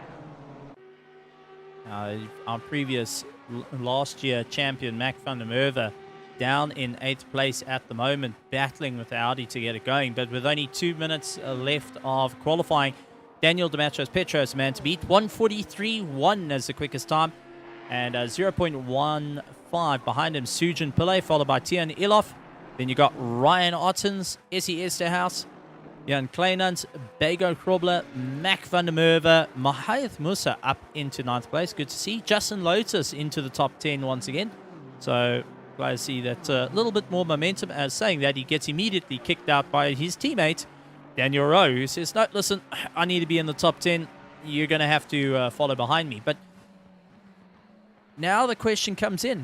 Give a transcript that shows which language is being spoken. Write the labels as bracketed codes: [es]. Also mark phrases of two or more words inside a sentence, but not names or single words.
[en] Our previous last year champion, Mac van der Merwe, down in 8th place at the moment, battling with Audi to get it going. But with only 2 minutes left of qualifying, Daniel Demetrios Petros, man to beat. 1:43.1 as the quickest time. And 0.15 behind him, Sujin Pillay, followed by Tian Ilof. Then you got Ryan Ottens, Essie Esterhaus, Jan Kleinans, Bego Krobler, Mac van der Merwe, Mahath Musa up into 9th place. Good to see. Justin Lotus into the top 10 once again. So glad to see that a little bit more momentum. As saying that, he gets immediately kicked out by his teammate, Daniel Rowe, who says, no, listen, I need to be in the top 10. You're going to have to follow behind me. But now the question comes in.